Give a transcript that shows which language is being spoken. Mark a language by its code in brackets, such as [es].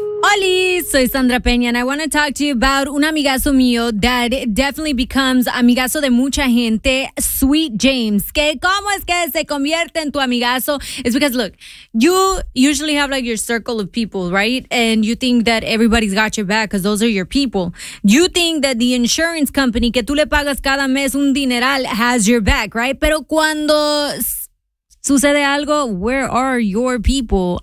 [es] Hola, soy [en] Sandra Peña and I want to talk to you about [es] un amigazo mío [en] that definitely becomes [es] amigazo de mucha gente, [en] Sweet James. [es] ¿Qué, cómo es que se convierte en tu amigazo? [en] It's because, look, you usually have like your circle of people, right? And you think that everybody's got your back because those are your people. You think that the insurance company [es] que tú le pagas cada mes un dineral [en] has your back, right? [es] Pero cuando sucede algo, [en] where are your people?